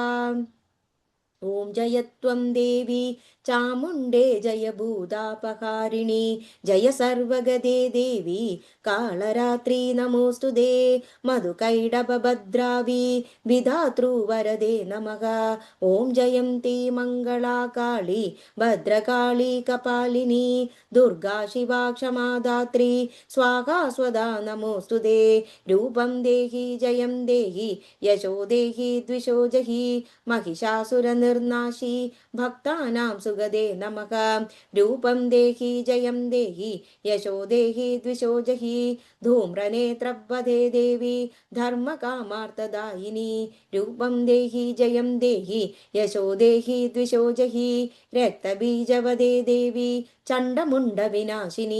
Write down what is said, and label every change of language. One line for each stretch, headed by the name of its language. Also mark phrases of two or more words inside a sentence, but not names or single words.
Sanskrit: ഓം ജയത്വം ദേവി ചാമുണ്ഡേ ജയ ഭൂതാപഹാരിണി ജയ സർവഗദേ ദേവി കാളരാത്രി നമോസ്തുതേ മധുകൈടഭദ്രാവി വിധാതൃവരദേ നമഃ. ഓം ജയന്തി മംഗളാ കാളി ഭദ്രകാളി കപാലിനി ദുർഗാ ശിവാ ക്ഷമാധാത്രി സ്വാഹാ സ്വദാ നമോസ്തുതേ. രൂപം ദേഹി ജയം ദേഹി യശോ ദേഹി ദ്വിഷോ ജഹി महिषासुरनिर्नाशी भक्तानां सुगदे नमः. रूपं देहि जयं देहि यशो देहि द्विषो जहि धूम्रनेत्रवदे देवी धर्मकामार्थदायिनी. रूपं देहि जयं देहि यशो देहि द्विषो जहि रक्तबीजवदे देवी चण्डमुण्डविनाशिनी.